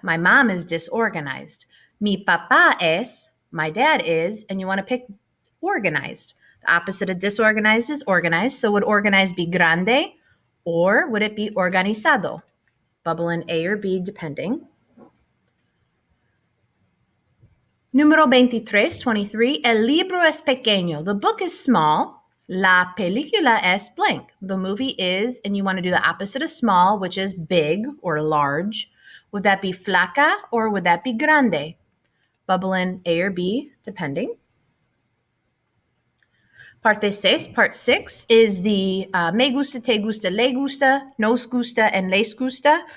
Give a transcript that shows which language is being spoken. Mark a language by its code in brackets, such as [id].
[en] My mom is disorganized. [es] Mi papá es, [en] my dad is, and you want to pick organized. The opposite of disorganized is organized. So would organized be grande or would it be organizado? Bubble in A or B depending. [es] Número 23, 23, el libro es pequeño. [en] The book is small. [es] La película es [en] blank. The movie is, and you want to do the opposite of small, which is big or large. Would that be flaca or would that be grande? Bubble in A or B depending. [es] Parte 6, [en] part 6, is the [es] me gusta, te gusta, le gusta, nos gusta, and les gusta.